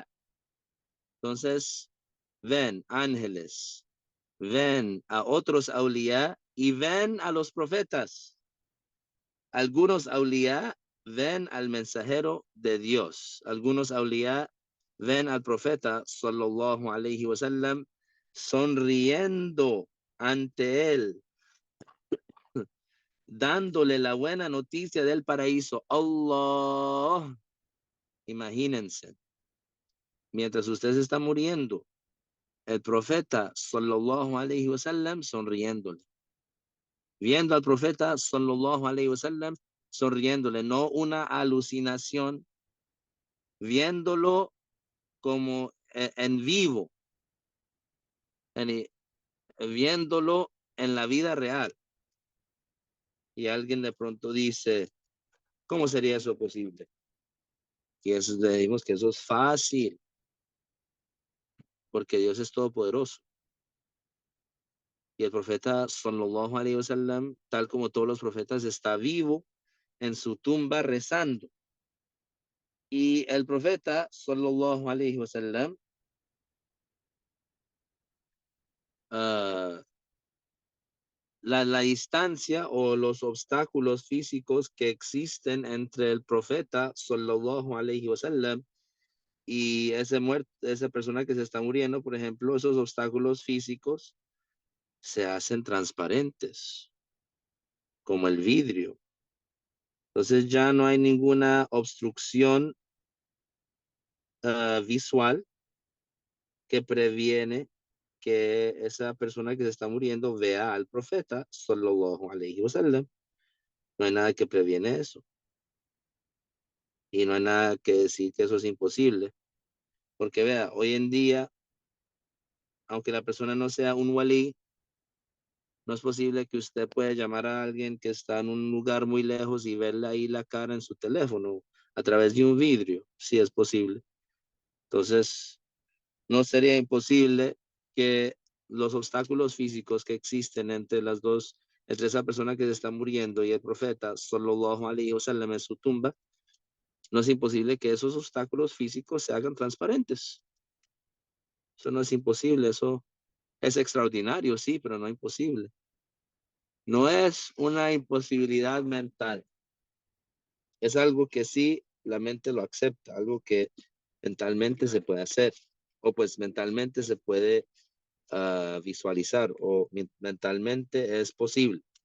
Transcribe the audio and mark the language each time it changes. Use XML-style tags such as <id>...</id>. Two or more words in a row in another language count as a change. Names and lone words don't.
<es>Entonces, ven ángeles, ven a otros Auliya y ven a los profetas. Algunos Auliya ven al mensajero de Dios. Algunos Auliya ven al profeta</es> <ar>صلى الله عليه وسلم</ar> <es>sonriendo ante él, dándole la buena noticia del paraíso. Allah, imagínense, mientras usted se está muriendo, el profeta</es> <ar>صلى الله عليه وسلم</ar> <es>sonriéndole, viendo al profeta</es> <ar>صلى الله عليه وسلم</ar> <es>sonriéndole, no una alucinación, viéndolo como en vivo, en, viéndolo en la vida real. Y alguien de pronto dice, ¿cómo sería eso posible? Y eso decimos que eso es fácil, porque Dios es todopoderoso. Y el profeta,</es> <ar>صلى الله عليه وسلم,</ar> <es>tal como todos los profetas, está vivo en su tumba rezando. Y el profeta,</es> <ar>صلى الله عليه وسلم,</ar> <es>uh, la distancia o los obstáculos físicos que existen entre el profeta,</es> <ar>صلى الله عليه وسلم,</ar> <es>y esa persona que se está muriendo, por ejemplo, esos obstáculos físicos se hacen transparentes, como el vidrio. Entonces ya no hay ninguna obstrucción visual que previene que esa persona que se está muriendo vea al profeta,</es> <ar>صلى الله عليه وسلم.</ar> <es>No hay nada que previene eso. Y no hay nada que decir que eso es imposible. Porque vea, hoy en día, aunque la persona no sea un walí, no es posible que usted pueda llamar a alguien que está en un lugar muy lejos y verle ahí la cara en su teléfono a través de un vidrio, si es posible. Entonces, no sería imposible que los obstáculos físicos que existen entre las dos, entre esa persona que se está muriendo y el profeta,</es> <ar>صلى الله عليه وسلم,</ar> <es>en su tumba, No es imposible que esos obstáculos físicos se hagan transparentes. Eso no es imposible, eso es extraordinario, sí, pero no imposible. No es una imposibilidad mental, es algo que sí la mente lo acepta, algo que mentalmente se puede hacer, o pues mentalmente se puede visualizar, o mentalmente es posible.</es>